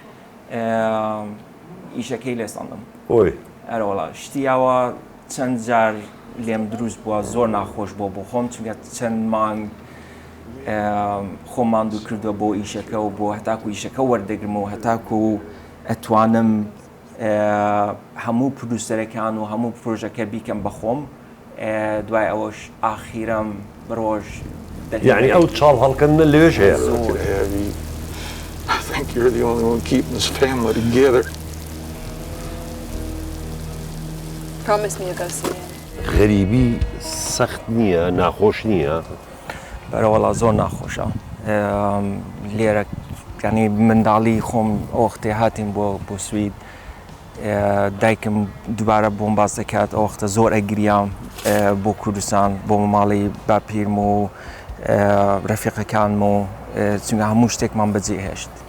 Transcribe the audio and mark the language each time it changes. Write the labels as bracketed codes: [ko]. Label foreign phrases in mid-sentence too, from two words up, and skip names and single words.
[ckb] ئیشەکەی لێستاندم ئەرەوەڵا شتیاوە چەند جار لێم دروست بووە زۆر ناخۆش بۆ خۆم چونکە چەند مانگ خۆمان دوو کردووە بۆ ئیشەکە و بۆ هەتاکو ئیشەکە وەردەگرم و هەتاکو ئەتوانم هەموو پرودوسەرەکان و هەموو پرۆژەکە بیکەم بە خۆم دوای ئەوەش ئاخیرەم بڕۆژ یعنی ئەو چاڵ هەڵکردنە لەوێش هەیە [en] I think you're the only one keeping this family together. Promise me you'll go see him. [ckb] غەریبی سەخت نییە ناخۆش نییە بەرەوەڵا زۆر ناخۆشە لێرە ینی منداڵی خۆم ئەوەختێ هاتین بۆ سوید دایکم دووبارە بۆم باز دەکات ئەو وەختە زۆر ئەگریام بۆ کوردستان بۆ ماڵی باپیرم و ڕەفیقەکانم و چونکە هەموو شتێکمان بەجێهێشت